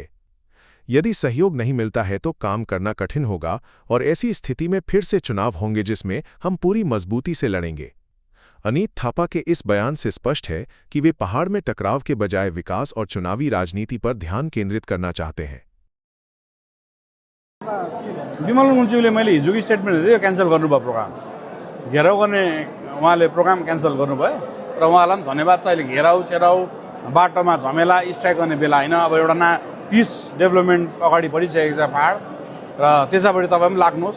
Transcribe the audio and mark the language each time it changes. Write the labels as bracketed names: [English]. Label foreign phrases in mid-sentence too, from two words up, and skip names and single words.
[Hindi] यदि सहयोग नहीं मिलता है तो काम करना कठिन होगा और ऐसी स्थिति में फिर से चुनाव होंगे जिसमें हम पूरी मजबूती से लड़ेंगे। अनीत थापा के इस बयान से स्पष्ट है कि वे पहाड़ में टकराव के बजाय विकास और चुनावी राजनीति पर ध्यान केंद्रित करना चाहते हैं। [Nepali] विमल गुरुङज्यूले मैले हिजोको स्टेटमेन्ट दिए क्यान्सल गर्नुभयो प्रोग्राम। घेराउ गर्ने उहाँले प्रोग्राम क्यान्सल गर्नुभयो र उहाँलाई पनि धन्यवाद छ। अहिले घेराउ चेराउ बाटोमा झमेला स्ट्राइक गर्ने बेला होइन। अब एउटा [English] peace development [Nepali] अगाडि बढिसकेको छ पहाड र त्यसैपट्टि तपाईँ पनि लाग्नुहोस्।